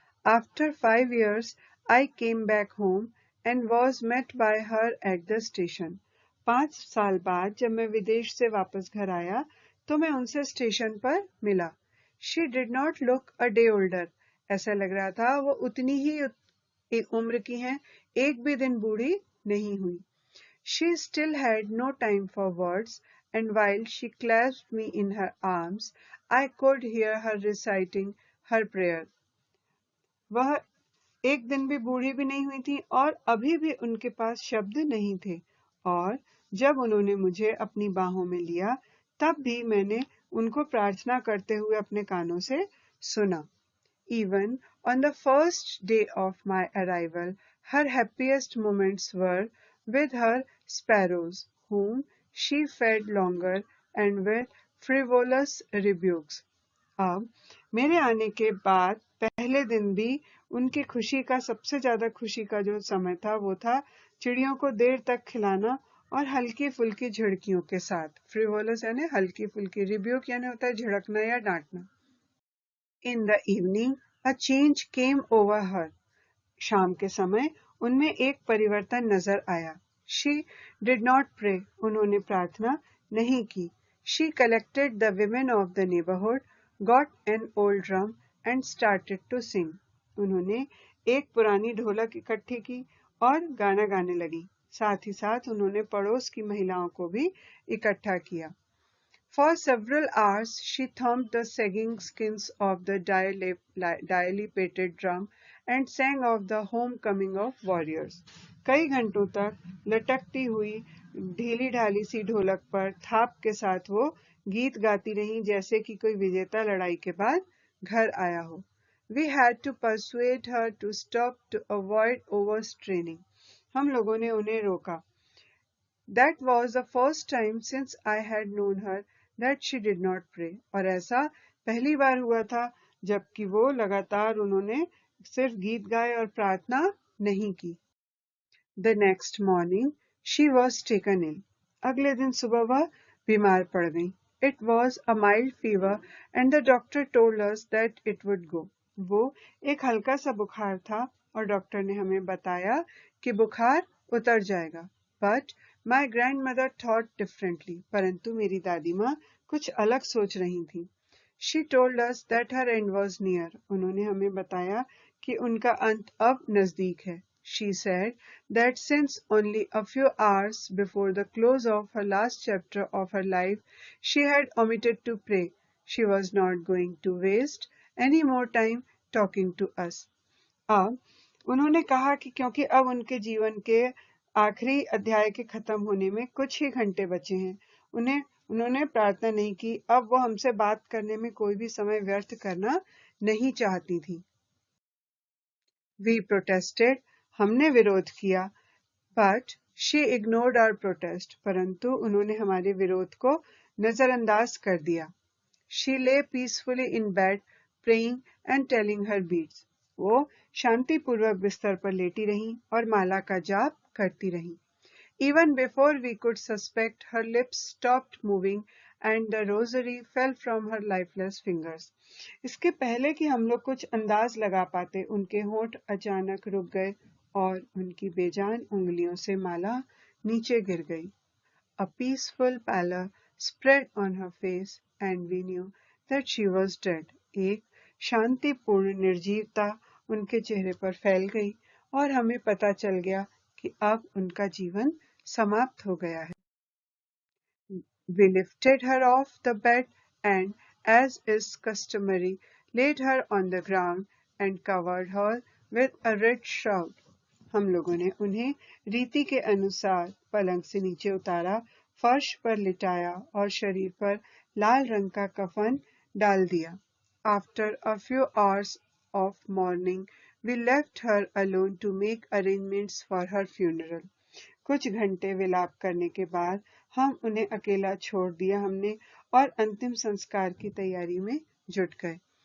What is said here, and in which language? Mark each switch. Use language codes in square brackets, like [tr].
[en] After 5 years, I came back home and was met by her at the station. [hi] 5 साल बाद जब मैं विदेश से वापस घर आया, तो मैं उनसे स्टेशन पर मिला। [en] She did not look a day older. [hi] ऐसा लग रहा था वो उतनी ही उम्र की हैं, एक भी दिन बूढ़ी नहीं हुई। [en] She still had no time for words, and while she clasped me in her arms, I could hear her reciting her prayer. [hi] वह एक दिन भी बूढ़ी भी नहीं हुई थी और अभी भी उनके पास शब्द नहीं थे, और जब उन्होंने मुझे अपनी बाहों में लिया तब भी मैंने उनको प्रार्थना करते हुए अपने कानों से सुना। [en] Even on the first day of my arrival, her happiest moments were with her sparrows, whom she fed longer and with frivolous rebukes. [hi] अब मेरे आने के बाद पहले दिन भी उनकी खुशी का सबसे ज्यादा खुशी का जो समय था वो था चिड़ियों को देर तक खिलाना और हल्की फुल्की झिड़कियों के साथ। फ्रिवोलस यानी हल्की फुल्की, रिब्यूक यानी होता है झिड़कना या डांटना। [en] In the evening, a change came over her. [hi] शाम के समय उनमें एक परिवर्तन नजर आया। [en] She did not pray. [hi] उन्होंने प्रार्थना नहीं की। [en] She collected the women of the neighborhood, got an old drum and started to sing. [hi] उन्होंने एक पुरानी ढोलक इकट्ठी की और गाना गाने लगी। साथ ही साथ उन्होंने पड़ोस की महिलाओं को भी इकट्ठा किया। [en] For several hours she thumped the sagging skins of the dilapidated drum and sang of the homecoming of warriors. [hi] कई घंटों तक लटकती हुई ढीली ढाली सी ढोलक पर थाप के साथ वो गीत गाती रहीं जैसे कि कोई विजेता लड़ाई के बाद घर आया हो. [en] We had to persuade her to stop to avoid overstraining. [hi] हम लोगों ने उन्हें रोका. [en] That was the first time since I had known her that she did not pray. [hi] और ऐसा पहली बार हुआ था जबकि वो लगातार उन्होंने सिर्फ गीत गाए और प्रार्थना नहीं की. [en] The next morning she was taken ill. [hi] अगले दिन सुबह वह बीमार पड़ गई. [en] It was a mild fever and the doctor told us that it would go. [hi] वो एक हल्का सा बुखार था और डॉक्टर ने हमें बताया कि बुखार उतर जाएगा. [en] But my grandmother thought differently. [hi] परंतु मेरी दादी माँ कुछ अलग सोच रही थी. [en] She told us that her end was near. [hi] उन्होंने हमें बताया कि उनका अंत अब नजदीक है. [en] She said that since only a few hours before the close of her last chapter of her life, she had omitted to pray, she was not going to waste any more time talking to us. [hi] अब उन्होंने कहा कि क्योंकि अब उनके जीवन के आखिरी अध्याय के खत्म होने में कुछ ही घंटे बचे हैं, उन्होंने प्रार्थना नहीं की. अब वो हमसे बात करने में कोई भी समय व्यर्थ करना नहीं चाहती थी. [en] We protested. [hi] हमने विरोध किया. [en] But she ignored our protest. [hi] परंतु उन्होंने हमारे विरोध को नजरअंदाज कर दिया. [en] She lay peacefully in bed, praying and telling her beads. [hi] वो शांतिपूर्वक बिस्तर पर लेटी रहीं और माला का जाप करती रहीं. [en] Even before we could suspect, her lips stopped moving and the rosary fell from her lifeless fingers. [hi] इसके पहले कि हम लोग कुछ अंदाज लगा पाते, उनके होंठ अचानक रुक गए और उनकी बेजान उंगलियों से माला नीचे गिर गई. [en] A peaceful pallor spread on her face and we knew that she was dead. [hi] एक शांतिपूर्ण निर्जीवता उनके चेहरे पर फैल गई और हमें पता चल गया कि अब उनका जीवन समाप्त हो गया है. [en] We lifted her off the bed and, as is customary, laid her on the ground and covered her with a red shroud. [hi] हम लोगों ने उन्हें रीति के अनुसार पलंग से नीचे उतारा, फर्श पर लिटाया और शरीर पर लाल रंग का कफन डाल दिया. [en] After a few hours of mourning, we left her alone to make arrangements for her funeral. [hi] कुछ घंटे विलाप करने के बाद हम उन्हें अकेला छोड़ दिया हमने और अंतिम संस्कार की तैयारी में जुट गए.